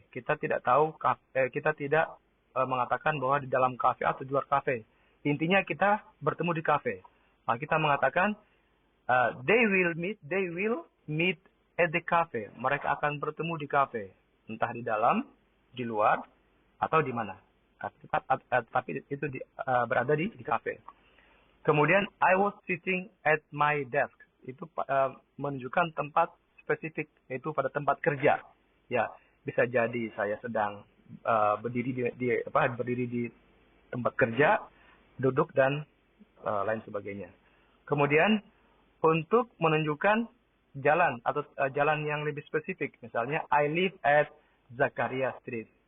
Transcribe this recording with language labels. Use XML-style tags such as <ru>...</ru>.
<id>Kita tidak mengatakan bahwa di dalam kafe atau di luar kafe. Intinya kita bertemu di kafe. Nah, kita mengatakan</id> <en>they will meet at the cafe.</en> <id>Mereka akan bertemu di kafe, entah di dalam, di luar, atau di mana. Tapi itu berada di kafe. Kemudian</id> <en>I was sitting at my desk.</en> <id>Itu menunjukkan tempat spesifik, yaitu pada tempat kerja. Ya, bisa jadi saya sedang berdiri di tempat kerja, duduk dan lain sebagainya. Kemudian untuk menunjukkan jalan atau jalan yang lebih spesifik, misalnya</id> <en>I live at Zakaria Street.</en>